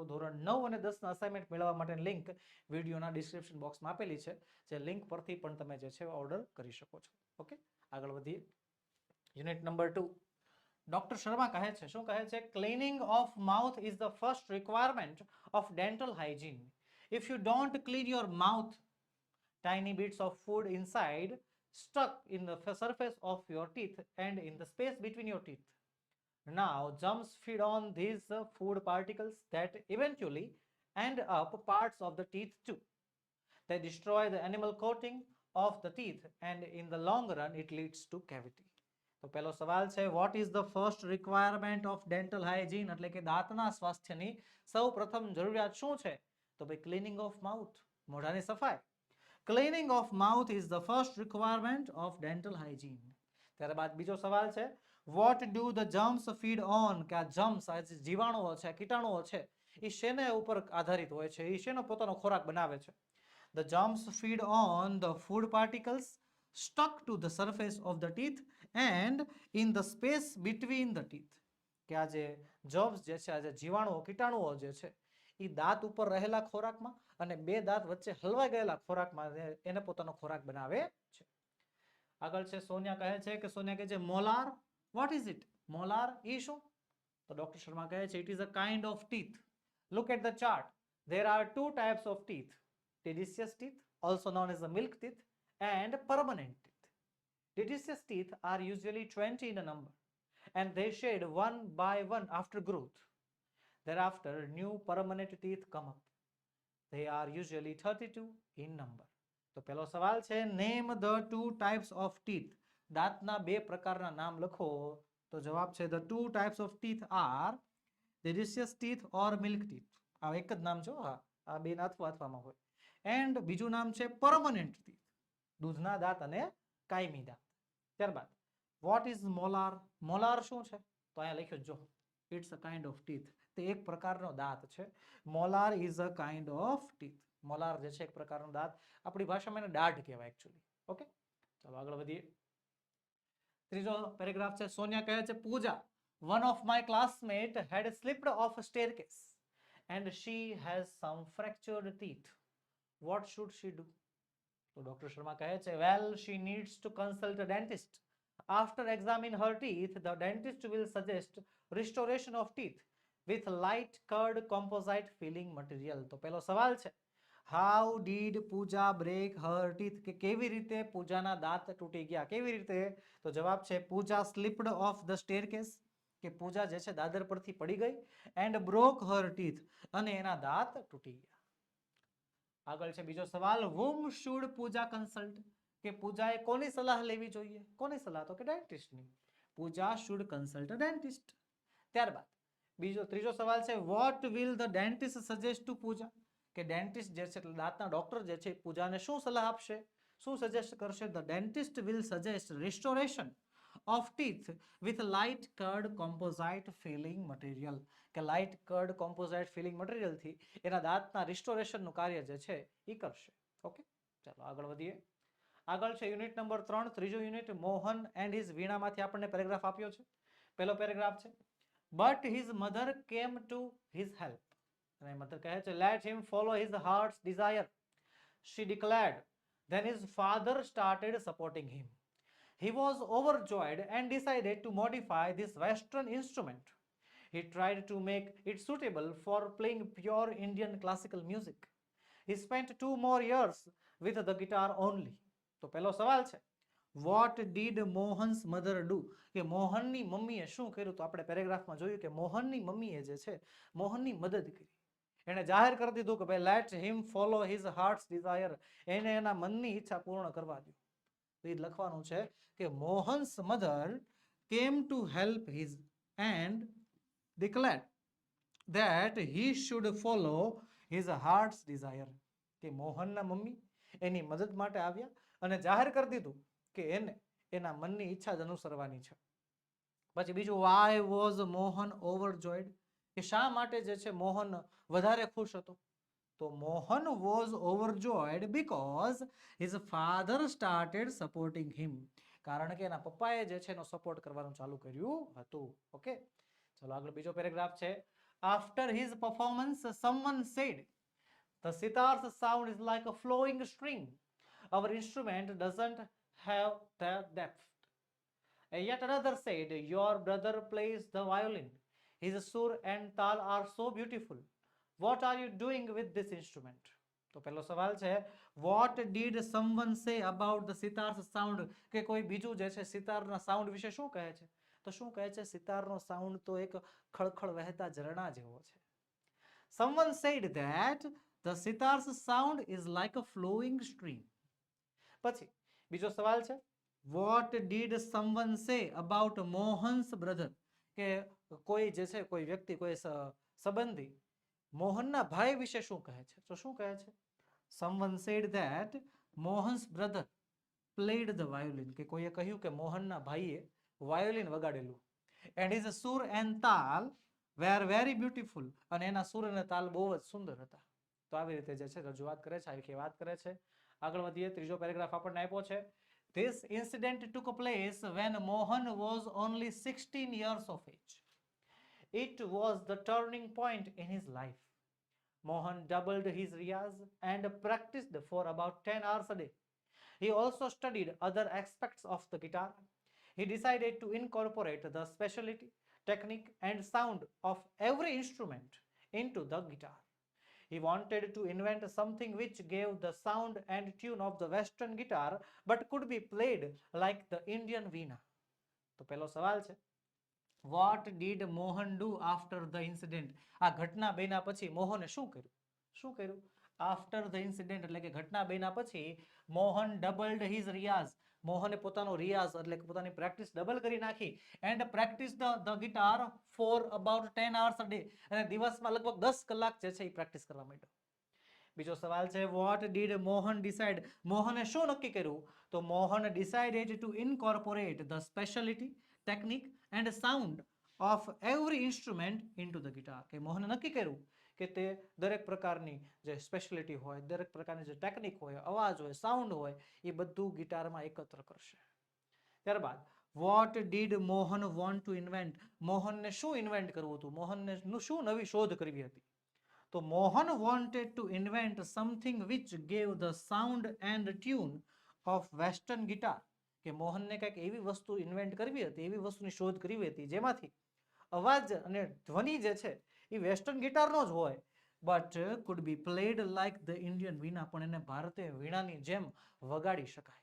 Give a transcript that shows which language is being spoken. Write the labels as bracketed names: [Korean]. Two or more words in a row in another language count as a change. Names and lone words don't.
[Gujarati] ધોરણ 9 અને 10 ના અસાઇનમેન્ટ મેળવવા માટેની લિંક વિડીયોના ડિસ્ક્રિપ્શન બોક્સમાં આપેલી છે, જે લિંક પરથી પણ તમે જે છે ઓર્ડર કરી શકો છો. ઓકે, આગળ વધીએ. યુનિટ નંબર 2. ડોક્ટર શર્મા કહે છે, શું કહે છે? [English] Cleaning of mouth is the first requirement of dental hygiene. If you don't clean your mouth, tiny bits of food inside stuck in the surface of your teeth and in the space between your teeth. Now germs feed on these food particles that eventually end up parts of the teeth too. They destroy the enamel coating of the teeth and in the long run it leads to cavity. [Gujarati] તો પહેલો સવાલ છે, [English] what is the first requirement of dental hygiene? [Gujarati] એટલે કે દાંતના સ્વાસ્થ્યની સૌ પ્રથમ જરૂરિયાત શું છે? તો ભાઈ [English] cleaning of mouth, [Gujarati] મોઢાની સફાઈ. [English] Cleaning of mouth is the first requirement of dental hygiene. [Gujarati] ત્યારબાદ બીજો સવાલ છે, [English] what do the germs feed on? [Gujarati] કે આ germs, આ જે જીવાણુઓ છે, કીટાણુઓ છે, એ શેને ઉપર આધારિત હોય છે? એ શેનો પોતાનો ખોરાક બનાવે છે? [English] The germs feed on the food particles stuck to the surface of the teeth and in the space between the teeth. [Gujarati] કે આ જે germs જે છે, આ જે જીવાણુઓ, કીટાણુઓ જે છે એ દાંત ઉપર રહેલા ખોરાકમાં અને બે દાંત વચ્ચે હલવાઈ ગયેલા ખોરાકમાં એને પોતાનો ખોરાક બનાવે છે. આગળ છે, સોનિયા કહે છે કે સોનિયા કહે છે મોલાર. [English] What is it? [Gujarati] મોલાર એ શું? તો ડોક્ટર શર્મા કહે છે [English] it is a kind of teeth. Look at the chart. There are two types of teeth: deciduous teeth, also known as the milk teeth, and permanent teeth. Deciduous teeth are usually 20 in a number and they shed one by one after growth. Thereafter, new permanent teeth come up. They are usually 32 in number. [Gujarati] તો પહેલો સવાલ છે, [English] name the two types of teeth. [Gujarati] દાંતના બે પ્રકારના નામ લખો. તો જવાબ છે [English] the two types of teeth are deciduous teeth or milk teeth. [Gujarati] આ એક જ નામ છે, હા, આ બે નાથવામાં હોય. એન્ડ બીજું નામ છે [English] permanent teeth, [Gujarati] દૂધના દાંત અને કાયમી દાંત. [English] ત્યારબાદ what is molar? [Gujarati] મોલાર શું છે? તો અહીંયા લખ્યું જો, [English] it's a kind of teeth. [Gujarati] તે એક પ્રકારનો દાંત છે. [English] મોલાર is a kind of teeth. [Gujarati] મોલાર જે છે એક પ્રકારનો દાંત, આપણી ભાષામાં એને દાઢ કહેવાય એકચ્યુઅલી. ઓકે, ચાલો આગળ વધીએ. ત્રીજો પેરેગ્રાફ છે, સોનિયા કહે છે પૂજા, [English] one of my classmates had slipped off a staircase and she has some fractured teeth. What should she do? [Gujarati] તો ડોક્ટર શર્મા કહે છે, [English] well, she needs to consult a dentist. After examining her teeth, the dentist will suggest restoration of teeth with light curd composite filling material. [Gujarati] તો પહેલો સવાલ છે, [English] how did Pooja break her teeth? [Gujarati] કે કેવી રીતે પૂજાના દાંત તૂટી ગયા? કેવી રીતે? તો જવાબ છે [English] Pooja slipped off the staircase, [Gujarati] કે પૂજા જે છે દાદર પરથી પડી ગઈ, [English] and broke her teeth, [Gujarati] અને એના દાંત તૂટી ગયા. આગળ છે બીજો સવાલ, [English] whom should Pooja consult? [Gujarati] કે પૂજાએ કોની સલાહ લેવી જોઈએ? કોની સલાહ? તો કે ડેન્ટિસ્ટની. [English] Pooja should consult a dentist. [Gujarati] ત્યારબાદ ત્રીજો સવાલ છે, [English] what will the dentist suggest to Pooja? [Gujarati] કે ડેન્ટિસ્ટ જે છે દાંતના ડોક્ટર જે છે પૂજાને શું સલાહ આપશે? શું સજેસ્ટ કરશે? [English] The dentist will suggest restoration of teeth with light curd composite filling material. [Gujarati] કે [English] light curd composite filling material [Gujarati] થી એના દાંતના રિસ્ટોરેશનનું કાર્ય જે છે એ કરશે. ઓકે, ચાલો આગળ વધીએ. આગળ છે યુનિટ નંબર 3, ત્રીજો યુનિટ, મોહન એન્ડ હિઝ વીણામાંથી આપણને પેરેગ્રાફ આપ્યો છે. પહેલો પેરેગ્રાફ છે, [English] But his mother came to his help. [Gujarati] અને મધર કહે છે, [English] let him follow his heart's desire, she declared. Then his father started supporting him. He was overjoyed and decided to modify this Western instrument. He tried to make it suitable for playing pure Indian classical music. He spent 2 more years with the guitar only. [Gujarati] તો પહેલો સવાલ છે, [English] what did Mohan's mother do, [Gujarati] કે મોહનની મમ્મીએ શું કર્યું? તો આપણે પેરેગ્રાફમાં જોયું કે મોહનની મમ્મીએ જે છે મોહનની મદદ કરી. એને જાહેર કરી દીધું કે ભાઈ [English] let him follow his heart's desire, [Gujarati] એને એના મનની ઈચ્છા પૂર્ણ કરવા દો. તો એ લખવાનું છે કે [English] Mohan's mother came to help his and declared that he should follow his heart's desire. [Gujarati] કે મોહનના મમ્મી એની મદદ માટે આવ્યા અને જાહેર કરી દીધું કે એને એના મનની ઈચ્છા જ અનુસરવાની છે. પછી બીજું, [English] why was મોહન overjoyed, [Gujarati] કે શા માટે જે છે મોહન વધારે ખુશ હતો? [English] તો મોહન was overjoyed because his father started supporting him. [Gujarati] કારણ કે એના પપ્પાએ જે છે એનો સપોર્ટ કરવાનું ચાલુ કર્યું હતું. ઓકે, ચલો આગળ બીજો પેરેગ્રાફ છે. [English] After his performance, someone said, the sitar's sound is like a flowing stream. Our instrument doesn't have that depth. And yet another said, your brother plays the violin. His sur and tal are so beautiful. What are you doing with this instrument? [Gujarati] તો પહેલો સવાલ છે, [English] what did someone say about the sitar's sound, [Gujarati] કે કોઈ બીજું જે છે સિતારના સાઉન્ડ વિશે શું કહે છે? તો શું કહે છે? સિતારનો સાઉન્ડ તો એક ખળખળ વહેતા ઝરણા જેવો છે. [English] Someone said that the sitar's sound is like a flowing stream. [Gujarati] પછી બીજો સવાલ છે, [English] what did someone say about Mohan's brother, [Gujarati] કે કોઈ જે છે કોઈ વ્યક્તિ કોઈ સંબંધી મોહનના ભાઈ વિશે શું કહે છે? તો શું કહે છે? [English] someone said that Mohan's brother played the violin, [Gujarati] કે કોઈએ કહ્યું કે મોહનના ભાઈએ વાયોલિન વગાડેલું. [English] and his sur and tal were very beautiful, [Gujarati] અને એના સુર અને તાલ બહુ જ સુંદર હતા. તો આવી રીતે જે છે રજૂઆત કરે છે, આવી વાત કરે છે. આગળ વધીએ, ત્રીજો પેરેગ્રાફ આપણને આપ્યો છે. [English] This incident took place when Mohan was only 16 years of age. It was the turning point in his life. Mohan doubled his riyaz and practiced for about 10 hours a day. He also studied other aspects of the guitar. He decided to incorporate the specialty, technique, and sound of every instrument into the guitar. He wanted to invent something which gave the sound and tune of the Western guitar but could be played like the Indian veena. [Gujarati] તો પહેલો સવાલ છે, [English] what did Mohan do after the incident? [Gujarati] આ ઘટના બન્યા પછી મોહને શું કર્યું? શું કર્યું? [English] after the incident [Gujarati] એટલે કે ઘટના બન્યા પછી મોહન [English] doubled his riyaz, [Gujarati] મોહને પોતાનો રિયાઝ એટલે કે પોતાની પ્રેક્ટિસ ડબલ કરી નાખી. [English] and practiced the guitar for about 10 hours a day, [Gujarati] અને દિવસમાં લગભગ 10 કલાક જે છે એ પ્રેક્ટિસ કરવા માંડ્યો. બીજો સવાલ છે, [English] what did Mohan decide? [Gujarati] મોહને શું નક્કી કર્યું? [English] તો મોહન decided to incorporate the specialty, technique and sound of every instrument into the guitar. [Gujarati] કે મોહને નક્કી કર્યું કે તે દરેક પ્રકારની જે સ્પેશિયાલિટી હોય, દરેક પ્રકારની જે ટેકનિક હોય, અવાજ હોય, સાઉન્ડ હોય, એ બધું ગિટારમાં એકત્ર કરશે. [English] ત્યારબાદ what did Mohan want to invent? [Gujarati] મોહનને શું ઇન્વેન્ટ કરવું હતું? મોહનને શું નવી શોધ કરવી હતી? [English] તો મોહન wanted to invent something which gave the sound and tune of western guitar. [Gujarati] કે મોહનને કંઈક એવી વસ્તુ ઇન્વેન્ટ કરવી હતી, એવી વસ્તુની શોધ કરવી હતી જેમાંથી અવાજ અને ધ્વનિ જે છે એ વેસ્ટર્ન ગિટારનો જ હોય, [English] but could be played like the Indian veena, [Gujarati] પણ એને ભારતીય વીણાની જેમ વગાડી શકાય.